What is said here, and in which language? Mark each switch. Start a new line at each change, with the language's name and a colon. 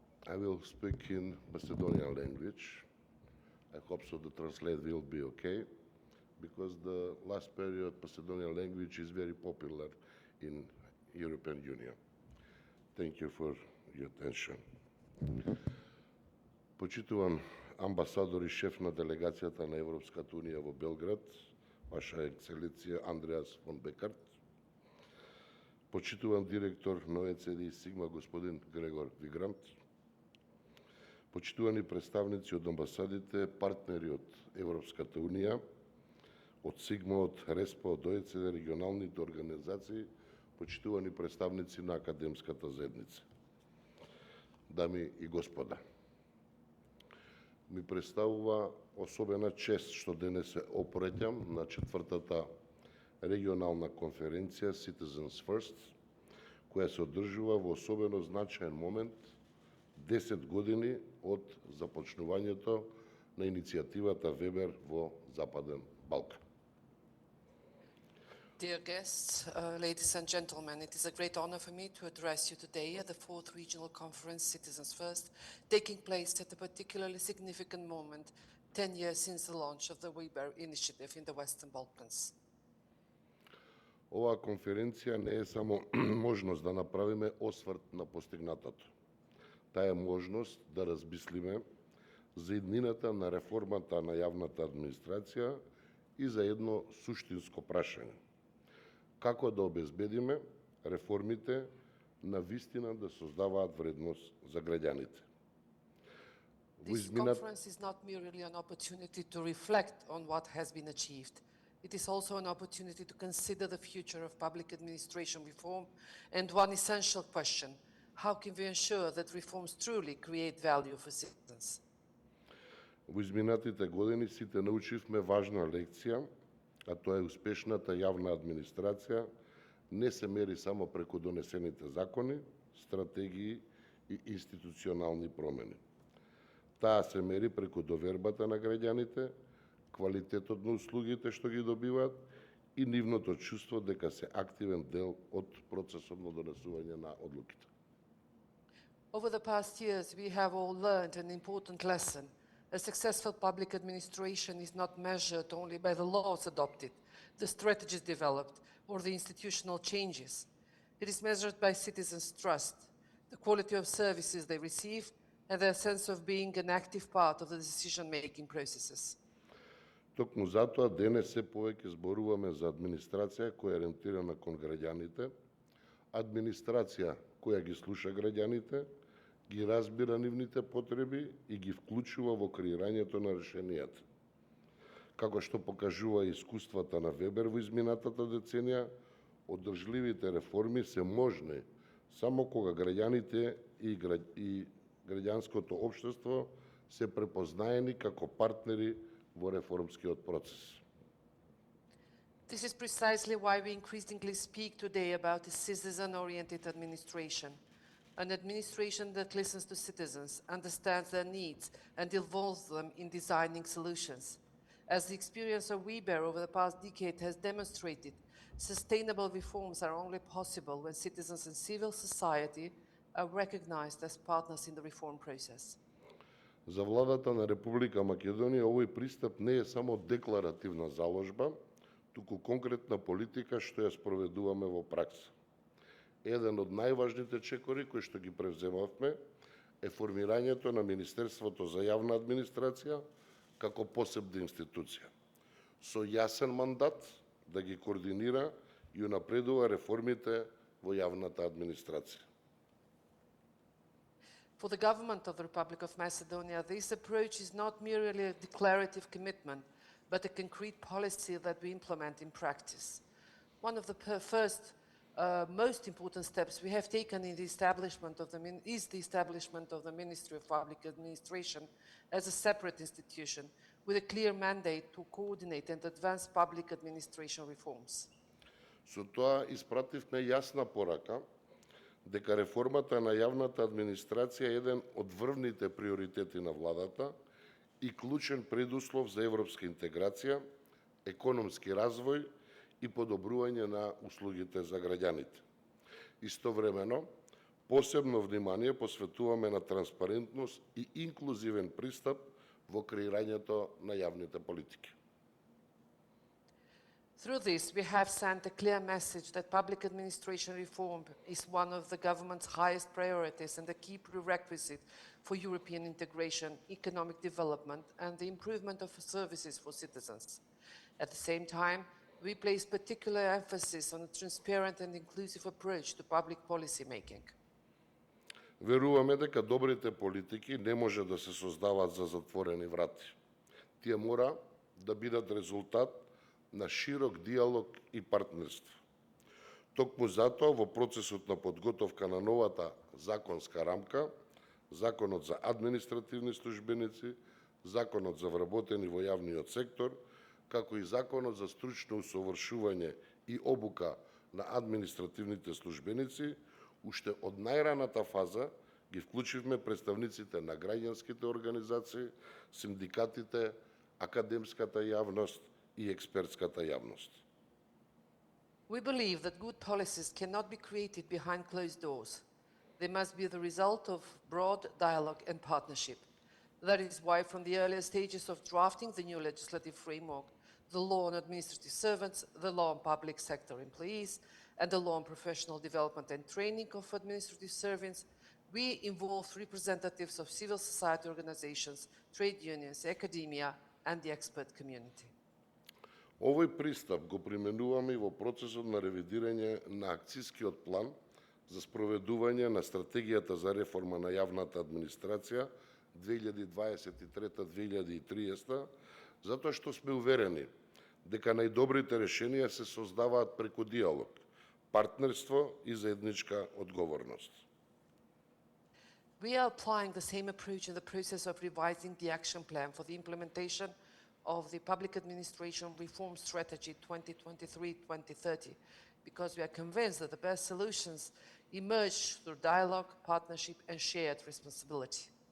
English: I will speak in Macedonian language. I hope so the translate will be okay, because the last period Macedonian language is very popular in European Union. Thank you for your attention.
Macedonian: Почитуван амбасадор и шеф на делегацијата на Европската унија во Белград, Ваша екселенција Andreas von Beckerath, почитуван директор на OECD и Сигма господин Грегор Virant, почитувани представници од амбасадите, партнери од Европската унија, од Сигма, од РЕСПА, од OECD, регионалните организации, почитувани представници на академската заедница. Дами и господа, ми представува особена чест што денес се опреќам на 4-та регионална конференција Citizens First, која се одржува во особено значаен момент 10 години од започнувањето на иницијативата WeBER во Западен Балкан.
English: Dear guests, ladies and gentlemen, it is a great honor for me to address you today at the 4th Regional Conference Citizens First, taking place at a particularly significant moment, 10 years since the launch of the WeBER initiative in the Western Balkans.
Macedonian: Оваа конференција не е само можност да направиме осврт на постигнатото. Таа е можност да размислиме за иднината на реформата на јавната администрација и за едно суштинско прашање. Како да обезбедиме реформите на вистина да создаваат вредност за граѓаните.
English: This conference is not merely an opportunity to reflect on what has been achieved. It is also an opportunity to consider the future of public administration reform and one essential question: how can we ensure that reforms truly create value for citizens?
Macedonian: Во изминатите години сите научивме важна лекција, а тоа е успешната јавна администрација не се мери само преку донесените закони, стратегии и институционални промени. Таа се мери преку довербата на граѓаните, квалитетот на услугите што ги добиваат и нивното чувство дека се активен дел од процесот на донесување на одлуките.
English: Over the past years, we have all learned an important lesson. A successful public administration is not measured only by the laws adopted, the strategies developed, or the institutional changes. It is measured by citizens' trust, the quality of services they receive, and their sense of being an active part of the decision-making processes.
Macedonian: Токму затоа денес се повеќе зборуваме за администрација која е ориентирана кон граѓаните, администрација која ги слуша граѓаните, ги разбира нивните потреби и ги вклучува во креирањето на решенијата. Како што покажува искуствата на WeBER во изминатата деценија, одржливите реформи се можни само кога граѓаните и граѓанското општество се препознаени како партнери во реформскиот процес.
English: This is precisely why we increasingly speak today about a citizen-oriented administration. An administration that listens to citizens, understands their needs, and involves them in designing solutions. As the experience of WeBER over the past decade has demonstrated, sustainable reforms are only possible when citizens and civil society are recognized as partners in the reform process.
Macedonian: За владата на Република Македонија овој пристап не е само декларативна заложба, туку конкретна политика што ја спроведуваме во пракса. Еден од најважните чекори кои што ги превземавме е формирањето на Министерството за јавна администрација како посебна институција, со јасен мандат да ги координира и унапредува реформите во јавната администрација.
English: For the government of the Republic of Macedonia, this approach is not merely a declarative commitment, but a concrete policy that we implement in practice. One of the first most important steps we have taken in the establishment of the Ministry of Public Administration as a separate institution with a clear mandate to coordinate and advance public administration reforms.
Macedonian: Со тоа испративме јасна порака дека реформата на јавната администрација е еден од врвните приоритети на владата и клучен предуслов за европска интеграција, економски развој и подобрување на услугите за граѓаните. Истовремено, посебно внимание посветуваме на транспарентност и инклузивен пристап во креирањето на јавните политики.
English: Through this, we have sent a clear message that public administration reform is one of the government's highest priorities and a key prerequisite for European integration, economic development, and the improvement of services for citizens. At the same time, we place particular emphasis on a transparent and inclusive approach to public policy making.
Macedonian: Веруваме дека добрите политики не може да се создаваат за затворени врати. Тие мора да бидат резултат на широк диалог и партнерство. Токму затоа во процесот на подготовка на новата законска рамка, Законот за административни службеници, Законот за вработени во јавниот сектор, како и Законот за стручно усовршување и обука на административните службеници, уште од најраната фаза ги вклучивме представниците на граѓанските организации, синдикатите, академската јавност и експертската јавност.
English: We believe that good policies cannot be created behind closed doors. They must be the result of broad dialogue and partnership. That is why from the earlier stages of drafting the new legislative framework, the law on administrative servants, the law on public sector employees, and the law on professional development and training of administrative servants, we involved representatives of civil society organizations, trade unions, academia, and the expert community.
Macedonian: Овој пристап го применуваме и во процесот на ревидирање на акцискиот план за спроведување на стратегијата за реформа на јавната администрација 2023-2030, затоа што сме уверени дека најдобрите решенија се создаваат преку диалог, партнерство и заедничка одговорност.
English: We are applying the same approach in the process of revising the action plan for the implementation of the Public Administration Reform Strategy 2023-2030, because we are convinced that the best solutions emerge through dialogue, partnership, and shared responsibility.